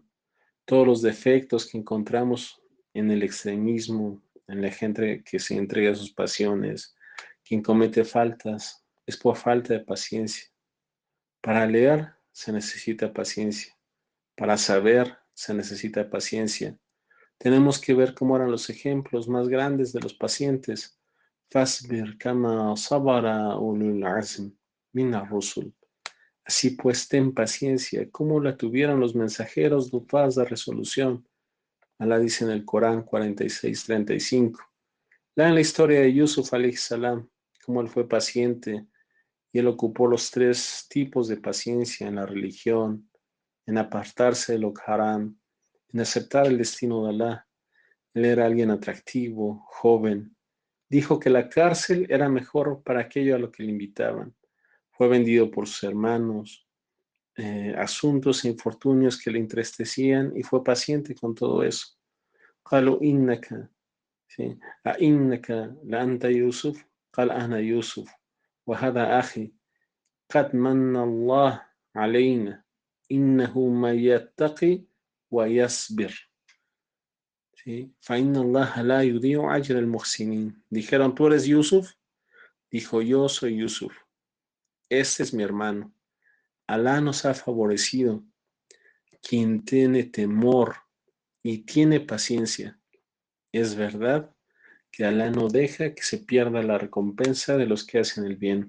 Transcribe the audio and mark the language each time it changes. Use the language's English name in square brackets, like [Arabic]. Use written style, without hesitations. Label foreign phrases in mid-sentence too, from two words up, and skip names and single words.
[Spanish] Todos los defectos que encontramos en el extremismo, en la gente que se entrega a sus pasiones, quien comete faltas, es por falta de paciencia. Para leer se necesita paciencia. Para saber se necesita paciencia. Tenemos que ver cómo eran los ejemplos más grandes de los pacientes. [Arabic] فاصبر كما صبر أولو العزم من الرسل. [Spanish] Así pues, ten paciencia, como la tuvieron los mensajeros dotados de resolución. Alá dice en el Corán 46:35. Lean la historia de Yusuf [Arabic] عليه السلام, [Spanish] cómo él fue paciente y él ocupó los tres tipos de paciencia en la religión, en apartarse de lo haram, en aceptar el destino de Alá. Él era alguien atractivo, joven. Dijo que la cárcel era mejor para aquello a lo que le invitaban. Fue vendido por sus hermanos, asuntos e infortunios que le entristecían y fue paciente con todo eso. [Arabic] قالوا إنك أئنك لأنت يوسف قال أنا يوسف وهذا أخي قد من الله علينا إنه من يتقي ويصبر. [Spanish] ¿sí? [Arabic] فَإِنَّ اللَّهَ لَا يُضِيعُ أَجْرَ الْمُحْسِنِينَ. [Spanish] Dijeron, ¿tú eres Yusuf? Dijo, yo soy Yusuf. Este es mi hermano. Alá nos ha favorecido. Quien tiene temor y tiene paciencia. Es verdad que Alá no deja que se pierda la recompensa de los que hacen el bien.